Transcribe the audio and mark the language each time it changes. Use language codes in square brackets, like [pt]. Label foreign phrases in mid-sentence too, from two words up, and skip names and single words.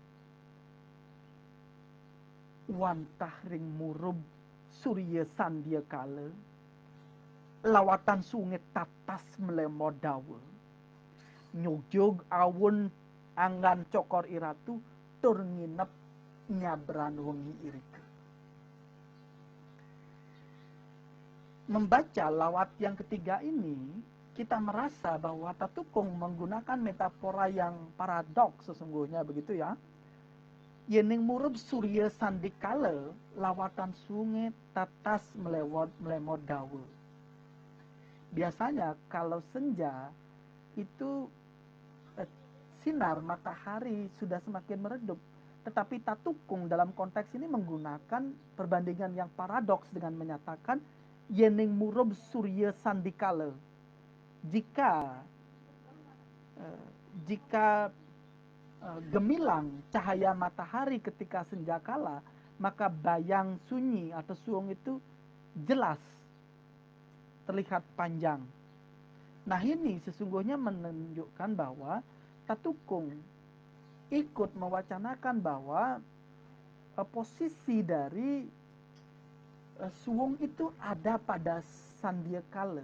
[ban] Wantah ring murub surya sandia kale, lawatan sungai tatas melemo dawa. Nyugjug awun angan cokor iratu, tur nginep nyabran wengi irika. [id] Membaca lawat yang ketiga ini, kita merasa bahwa Tatukung menggunakan metafora yang paradoks sesungguhnya, begitu ya. [ban] Yening murub surya sandikala, lawatan sungai tatas melemot dawa. [id] Biasanya kalau senja itu sinar matahari sudah semakin meredup, tetapi Tatukung dalam konteks ini menggunakan perbandingan yang paradoks dengan menyatakan [ban] yening murub surya sandikala. [id] Jika gemilang cahaya matahari ketika senjakala, maka bayang sunyi atau suung itu jelas terlihat panjang. Nah, ini sesungguhnya menunjukkan bahwa Tatukung ikut mewacanakan bahwa posisi dari Suwung itu ada pada sandiakala.